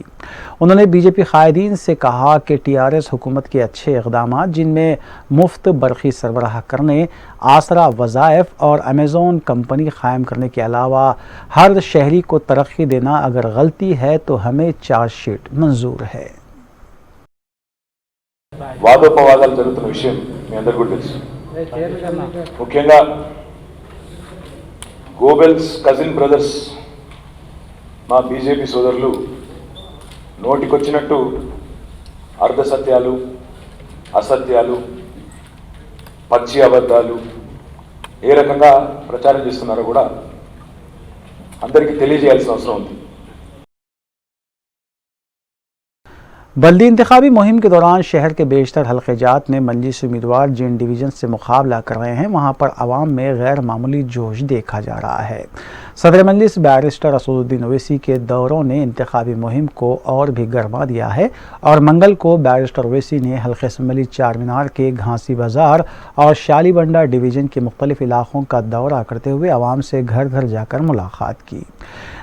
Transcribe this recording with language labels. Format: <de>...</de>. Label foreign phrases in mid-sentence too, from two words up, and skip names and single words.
<ur>انہوں نے بی جے پی قائدین سے کہا کہ ٹی آر ایس حکومت کے اچھے اقدامات، جن میں مفت برقی سربراہ کرنے، آسرا وظائف اور امیزون کمپنی قائم کرنے کے علاوہ ہر شہری کو ترقی دینا، اگر غلطی ہے تو ہمیں</ur> <en>charge sheet</en> <ur>منظور ہے۔</ur> <te>వాదోపవాదాలు జరుగుతున్న విషయం మీ అందరికీ కూడా తెలుసు। ముఖ్యంగా గోబెల్స్</te> <en>cousin brothers</en> <te>మా బీజేపీ సోదరులు నోటికొచ్చినట్టు అర్ధ సత్యాలు, అసత్యాలు, పచ్చి అబద్ధాలు ఏ రకంగా ప్రచారం చేస్తున్నారో కూడా అందరికీ తెలియజేయాల్సిన అవసరం ఉంది।</te> <ur>بلدی انتخابی مہم کے دوران شہر کے بیشتر حلقے جات میں مجلسی امیدوار جن ڈویژن سے مقابلہ کر رہے ہیں، وہاں پر عوام میں غیر معمولی جوش دیکھا جا رہا ہے۔ صدر مجلس بیرسٹر اسد الدین اویسی کے دوروں نے انتخابی مہم کو اور بھی گرما دیا ہے اور منگل کو بیرسٹر اویسی نے حلقہ اسمبلی چار مینار کے گھانسی بازار اور شالی بنڈا ڈویژن کے مختلف علاقوں کا دورہ کرتے ہوئے عوام سے گھر گھر جا کر ملاقات کی۔</ur>